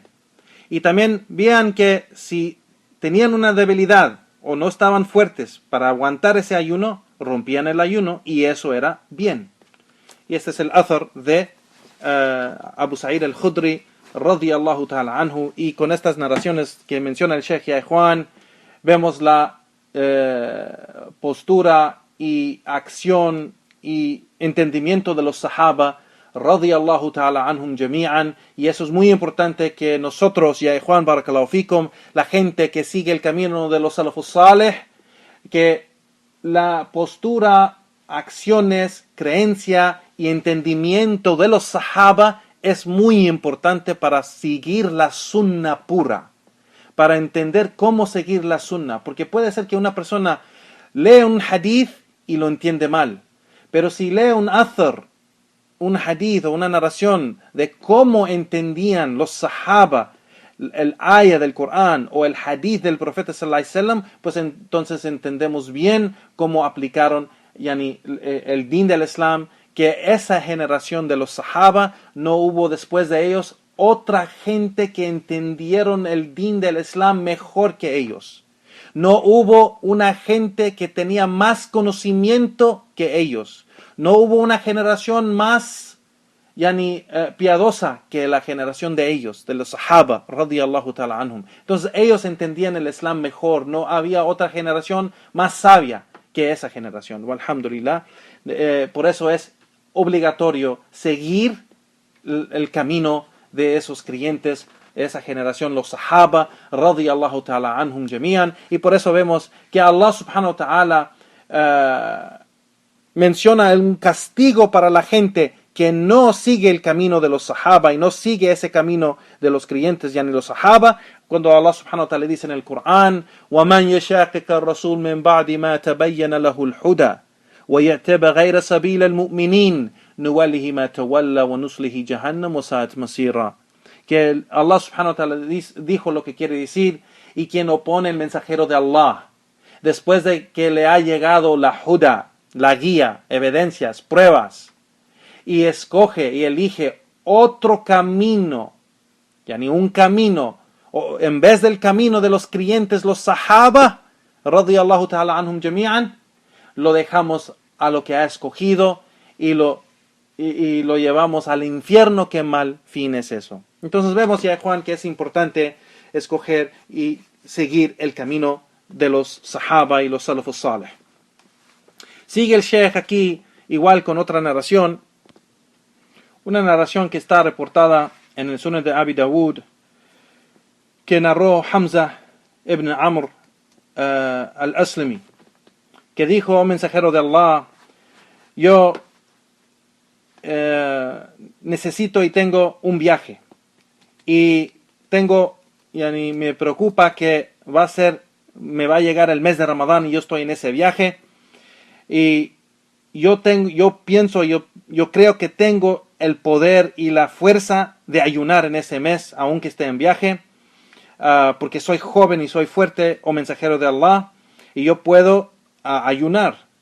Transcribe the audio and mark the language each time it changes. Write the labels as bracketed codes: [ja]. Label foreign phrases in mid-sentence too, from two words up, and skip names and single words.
[es] Y también veían que si tenían una debilidad o no estaban fuertes para aguantar ese ayuno, rompían el ayuno y eso era bien. Y este es el athar de Abu Sa'id al-Khudri [ar] رضي الله تعالى عنه. [es] Y con estas narraciones que menciona el Sheikh Ya Juan, vemos la postura y acción y entendimiento de los sahaba [ar] رضي الله تعالى عنهم جميعا, [es] y eso es muy importante que nosotros, ya Juan [ar] بارك الله فيكم, [es] la gente que sigue el camino de los [ar] السلف الصالح, [es] que la postura, acciones, creencia y entendimiento de los sahaba es muy importante para seguir la sunna pura, para entender cómo seguir la sunna, porque puede ser que una persona lee un hadith y lo entiende mal, pero si lee un athar, un hadith o una narración de cómo entendían los sahaba el ayah del Corán o el hadith del profeta [ar] صلى الله عليه وسلم, [es] pues entonces entendemos bien cómo aplicaron el din del Islam, que esa generación de los sahaba no hubo después de ellos otra gente que entendieron el din del Islam mejor que ellos. No hubo una gente que tenía más conocimiento que ellos. No hubo una generación más piadosa que la generación de ellos, de los sahaba, [ar] رضي الله تعالى عنهم. [es] Entonces ellos entendían el Islam mejor. No había otra generación más sabia que esa generación. Alhamdulillah. Por eso es obligatorio seguir el camino de esos creyentes, esa generación, los sahaba, [ar] رضي الله تعالى عنهم جميعا. [es] Y por eso vemos que [ar] الله سبحانه وتعالى [es] menciona un castigo para la gente que no sigue el camino de los sahaba y no sigue ese camino de los creyentes, ni los sahaba, cuando [ar] الله سبحانه وتعالى [es] dice en el Corán: [ar] وَمَنْ يَشَاقِقَ الرَّسُولِ مِنْ بَعْدِ مَا تَبَيَّنَ لَهُ الْهُدَى وَيَتَّبِعْ غَيْرَ سَبِيلِ الْمُؤْمِنِينَ نُوَلِّهِ مَا تَوَلَّى وَنُصْلِهِ جَهَنَّمَ وَسَاءَتْ مَصِيرًا. [es] Que [ar] الله سبحانه وتعالى [es] dijo lo que quiere decir: y quien opone el mensajero de Allah después de que le ha llegado la huda, la guía, evidencias, pruebas, y escoge y elige otro camino, un camino, en vez del camino de los creyentes, los sahaba, [ar] رضي الله تعالى عنهم جميعا, [es] lo dejamos a lo que ha escogido y lo llevamos al infierno. Qué mal fin es eso. Entonces vemos ya, Juan, que es importante escoger y seguir el camino de los sahaba y los [ar] السلف الصالح. [es] Sigue el Sheikh aquí, igual con otra narración, una narración que está reportada en el Sunan de Abi Dawud, que narró Hamza ibn Amr al-Aslami, que dijo: oh mensajero de Allah, yo necesito y tengo un viaje, y me preocupa que me va a llegar el mes de Ramadán y yo estoy en ese viaje, y yo creo que tengo el poder y la fuerza de ayunar en ese mes, aunque esté en viaje, porque soy joven y soy fuerte, oh mensajero de Allah, y yo puedo ayunar.